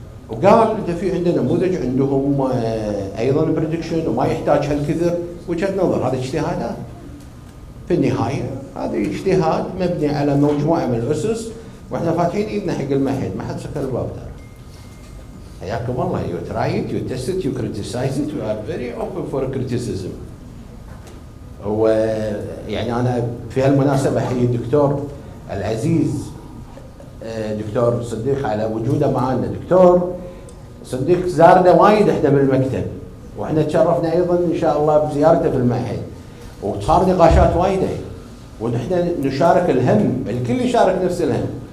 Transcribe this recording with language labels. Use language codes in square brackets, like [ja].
[ar] وقال انت في عندنا نموذج عندهم ايضا بريدكشن وما يحتاج هالكثر. وجهه نظر، هذه اجتهادات. في النهايه هذا اجتهاد مبني على مجموعه من الاسس، واحنا فاتحين ايدنا حق المعهد، ما حد سكر الباب ترى. حياكم الله. [en] You try it, you test it, you criticize it, we are very open for criticism. [ar] ويعني انا في هالمناسبه احيي الدكتور العزيز دكتور صديق على وجوده معنا. دكتور صديق زارنا وايد احنا بالمكتب، واحنا تشرفنا ايضا ان شاء الله بزيارته في المعهد، وصار نقاشات وايده، ونحن نشارك الهم، الكل يشارك نفس الهم.